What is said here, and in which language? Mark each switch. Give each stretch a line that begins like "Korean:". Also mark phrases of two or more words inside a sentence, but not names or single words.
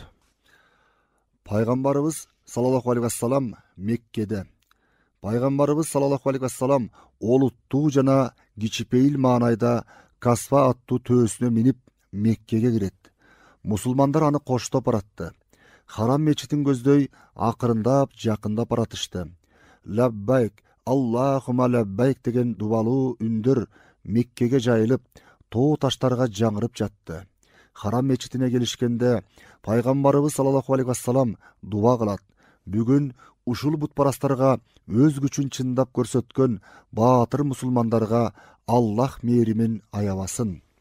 Kyrgyz: Пайгамбарыбыз
Arabic: صلى الله عليه وسلم
Kyrgyz: Меккеде. Пайгамбарыбыз
Arabic: صلى الله عليه وسلم
Kyrgyz: олуттуу жана кичипейил маанайда Касфа аттуу төөсүнө минип Меккеге кирет. Мусулмандар аны коштоп баратты. Харам мечитин көздөй акырындап жакындап баратышты.
Arabic: لبيك اللهم لبيك
Kyrgyz: деген дубалуу үндөр Меккеге жайылып, тоо таштарга жаңырып жатты. Харам мечитине келишкенде пайгамбарыбыз
Arabic: صلى الله عليه وسلم
Kyrgyz: дуа кылат. Бүгүн ушул бутпарастарга өз күчүн чындап көрсөткөн баатыр мусулмандарга Аллах мээримин аябасын.